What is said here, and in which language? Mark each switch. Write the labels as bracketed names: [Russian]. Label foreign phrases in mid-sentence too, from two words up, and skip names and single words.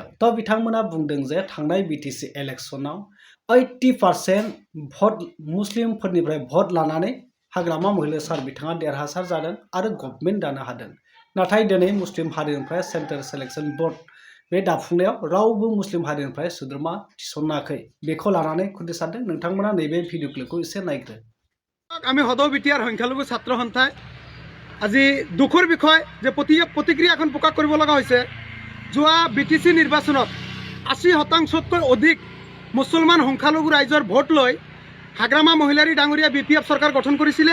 [Bodo] तो बिथांमोना बुंदों जे थांनाय बिटिसि इलेक्शनाव 80% भट मुस्लिमफोरनिफ्राय भट लानानै हाग्रामा महिला सार बिथाङा देरहासार जादों आरो गभर्नमेन्ट दानो हादों। नाथाय दिनै मुस्लिम हारिनिफ्राय सेन्ट्रेल सिलेक्शन बोर्ड बे दाफुंनायाव रावबो मुस्लिम हारिनिफ्राय सोद्रोमा थिसनाखै। बेखौ लानानै खुद्रिसारदों। नोंथांमोना नैबे [English] video clipखौ [Bodo] एसे नायग्रो। [Assamese] আমি সদৌ বিটিআৰ সংখ্যালঘু ছাত্ৰ সন্থাই আজি দুখৰ বিষয় যে প্ৰতিক্ৰিয়া এখন প্ৰকাশ কৰিব লগা হৈছে। যোৱা বিটিসি নিৰ্বাচনত 80%তকৈ অধিক মুছলমান সংখ্যালঘু ৰাইজৰ ভোট লৈ হাগ্ৰামা মহিলাৰী ডাঙৰীয়া বিপিএফ চৰকাৰ গঠন কৰিছিলে।